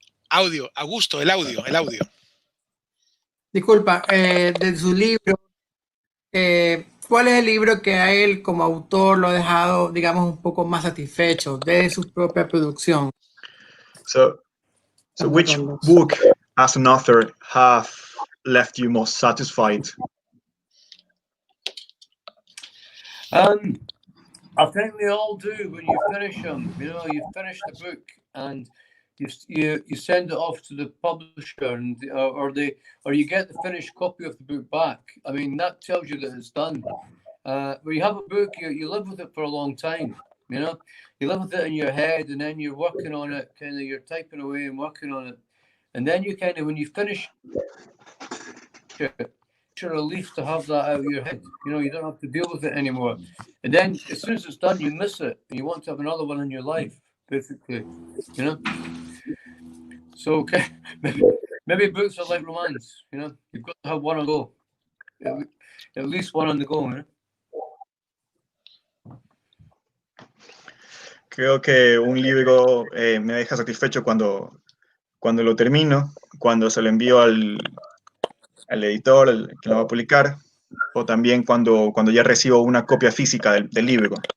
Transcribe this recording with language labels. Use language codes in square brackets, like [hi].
[es] Audio, Augusto, el audio. Disculpa, de su libro, ¿cuál es el libro que a él como autor lo ha dejado, digamos, un poco más satisfecho de su propia producción? [en] So which book as an author have left you most satisfied? I think they all do when you finish them. You know, you finish the book and you send it off to the publisher, and or you get the finished copy of the book back. I mean, that tells you that it's done. When you have a book, you live with it for a long time. You know, you live with it in your head, and then you're working on it. Kind of, you're typing away and working on it, and then you kind of, when you finish it, it's a relief to have that out of your head. You know, you don't have to deal with it anymore. And then as soon as it's done, you miss it, and you want to have another one in your life, basically. You know. So maybe books are like romance. You know, you've got to have one on the go, at least one on the go. You know? [es] Creo que un libro me deja satisfecho cuando lo termino, cuando se lo envío al editor, el que lo va a publicar, o también cuando ya recibo una copia física del libro.